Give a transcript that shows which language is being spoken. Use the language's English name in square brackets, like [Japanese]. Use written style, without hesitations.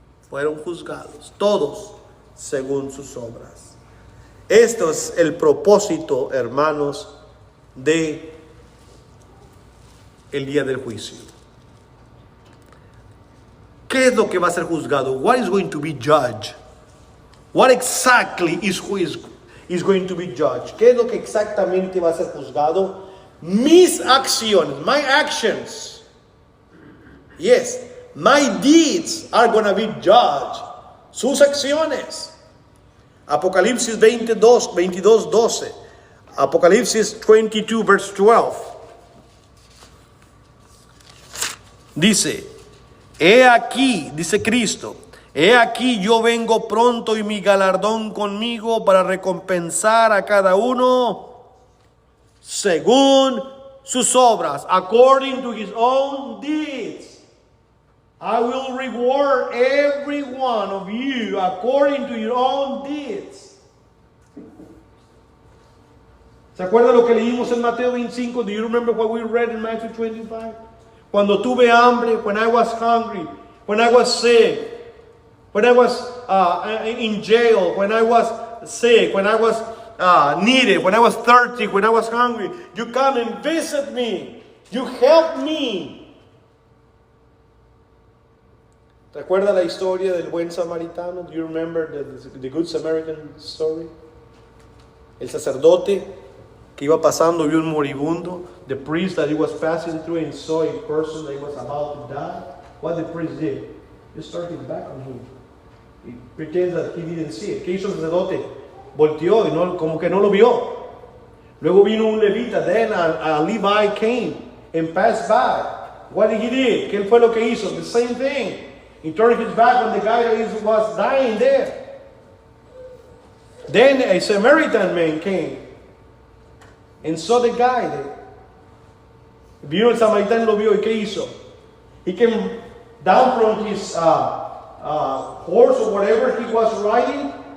[Spanish] Fueron juzgados todos según sus obras. Esto es el propósito, hermanos, de el día del juicio. ¿Qué es lo que va a ser juzgado? [English] What is going to be judged? What exactly is going to be judged? [Spanish] ¿Qué es lo que exactamente va a ser juzgado? Mis acciones, [English] my actions. Yes, my deeds are going to be judged. [Spanish] Sus acciones. Apocalipsis 22, 12. Apocalipsis 22, verse 12. Dice, he aquí, dice Cristo, he aquí yo vengo pronto y mi galardón conmigo para recompensar a cada uno según sus obras, [English] according to his own deeds. I will reward every one of you according to your own deeds. [Spanish] ¿Se acuerdan lo que leímos en Mateo 25? [English] Do you remember what we read in Matthew 25? [Spanish] Cuando tuve hambre, [English] when I was hungry, when I was sick, when I was in jail, when I was sick, when I was needed, when I was thirsty, when I was hungry, you come and visit me. You help me. [Spanish] ¿Te acuerdas la historia del buen samaritano? [English] Do you remember the Good Samaritan story? [Spanish] El sacerdote que iba pasando vio un moribundo. [English] The priest that he was passing through and saw a person that was about to die. What the priest did? He started his back on him. He pretends that he didn't see it. [Spanish] ¿Qué hizo el sacerdote? Volteó y como que no lo vio. Luego vino un levita. [English] Then a Levi came and passed by. What did he do? [Spanish] ¿Qué fue lo que hizo? [English] The same thing. He turned his back on the guy that was dying there. Then a Samaritan man came and saw the guy there. [Spanish] Vino el samaritano y lo vio, y ¿qué hizo? [English] He came down from his horse or whatever he was riding.